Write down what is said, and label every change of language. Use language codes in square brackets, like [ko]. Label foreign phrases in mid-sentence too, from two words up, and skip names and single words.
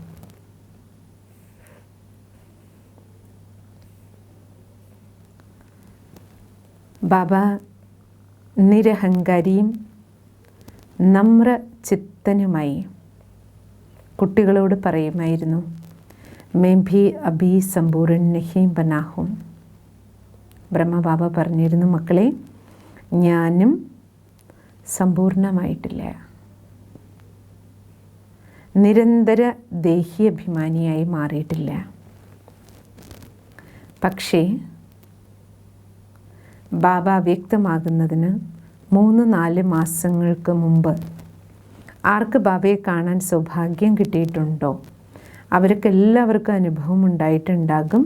[ml] ബാബ നിരഹങ്കാരിയും നമ്ര ചിത്തനുമായി കുട്ടികളോട് പറയുമായിരുന്നു, [hi] मैं भी अभी संपूर्ण नहीं बना हूँ. [ml] ബ്രഹ്മബാബ പറഞ്ഞിരുന്നു, മക്കളെ ഞാനും സമ്പൂർണമായിട്ടില്ല, നിരന്തര ദേഹീയഭിമാനിയായി മാറിയിട്ടില്ല. പക്ഷേ ബാബ വ്യക്തമാകുന്നതിന് 3-4 മാസങ്ങൾക്ക് മുമ്പ് ആർക്ക് ബാബയെ കാണാൻ സൗഭാഗ്യം കിട്ടിയിട്ടുണ്ടോ അവർക്ക് എല്ലാവർക്കും അനുഭവം ഉണ്ടായിട്ടുണ്ടാകും.